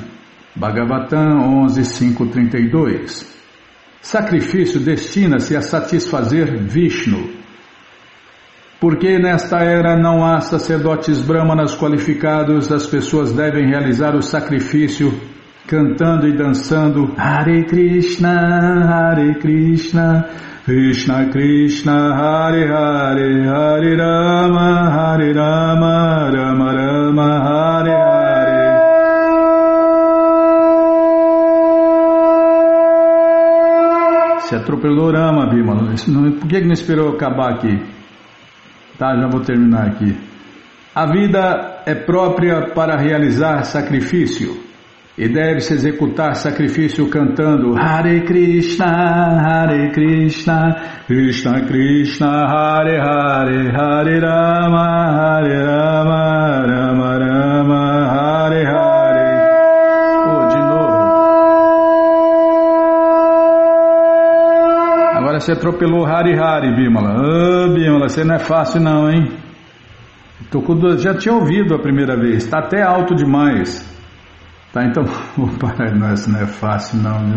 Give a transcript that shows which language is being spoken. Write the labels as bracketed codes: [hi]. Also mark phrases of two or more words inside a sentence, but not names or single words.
[pt] Bhagavatam 11.5.32. Sacrifício destina-se a satisfazer Vishnu. Porque nesta era não há sacerdotes brahmanas qualificados, as pessoas devem realizar o sacrifício cantando e dançando [sa] Hare Krishna, Krishna Krishna, Hare Hare, Hare Rama, Rama Rama, Hare Hare. [pt] Se atropelou Rama, Bimala. Por que não esperou acabar aqui? Tá, já vou terminar aqui. A vida é própria para realizar sacrifício e deve-se executar sacrifício cantando [sa] Hare Krishna, Krishna Krishna, Hare Hare, Hare Rama, Rama Rama, Hare Hare. [pt] Oh, de novo. Agora você atropelou [sa] Hare Hare, [pt] Bimala. Bimala, você não é fácil não, hein? Já tinha ouvido a primeira vez, está até alto demais. Tá, então vou parar, não é fácil não, viu?